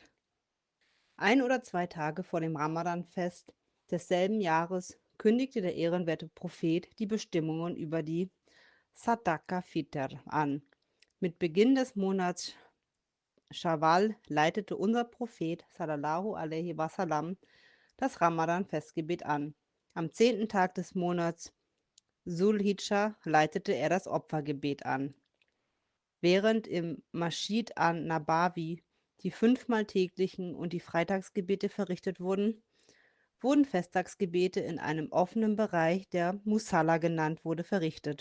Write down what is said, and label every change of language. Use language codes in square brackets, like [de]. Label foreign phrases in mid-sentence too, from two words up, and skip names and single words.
[de] 1 oder 2 Tage vor dem Ramadan-Fest desselben Jahres kündigte der ehrenwerte Prophet die Bestimmungen über die [ar] صدقة فطر [de] an. Mit Beginn des Monats Schawwal leitete unser Prophet [ar] صلى الله عليه وسلم [de] das Ramadan-Festgebet an. Am 10. Tag des Monats Sulhidschah leitete er das Opfergebet an. Während im Masjid an-Nabawi die 5-mal täglichen und die Freitagsgebete verrichtet wurden, wurden Festtagsgebete in einem offenen Bereich, der Musalla genannt wurde, verrichtet.